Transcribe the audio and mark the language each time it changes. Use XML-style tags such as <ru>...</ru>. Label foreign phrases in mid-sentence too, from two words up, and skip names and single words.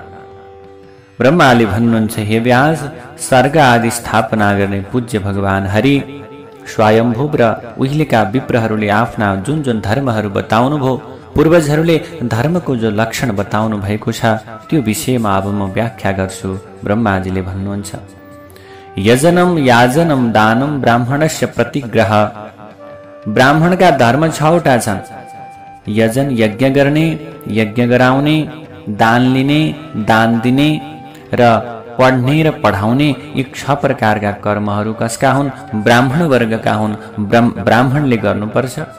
<ne>ब्रह्माले भन्नुहुन्छ, हे व्यास, स्वर्ग आदि स्थापना गर्ने पूज्य भगवान हरि स्वयम्भू र उहिलेका विप्रहरूले आफ्ना जुन जुन धर्महरू बताउनुभयो, पूर्वजहरूले धर्मको जो लक्षण बताउनु भएको छ त्यो विषयमा अब म व्याख्या गर्छु। ब्रह्माजीले भन्नुहुन्छ,</ne> <sa>यजनम याजनम दानम ब्राह्मणस्य प्रतिग्रह।</sa> <ne>ब्राह्मणका धर्म 6वटा छन्। यजन यज्ञ गर्ने, यज्ञ गराउने, दान लिने, दान दिने र पढ्ने र पढाउने, यी 6 प्रकारका कर्महरू कसका हुन्? ब्राह्मण वर्गका हुन्। ब्राह्मणले गर्नुपर्छ।</ne>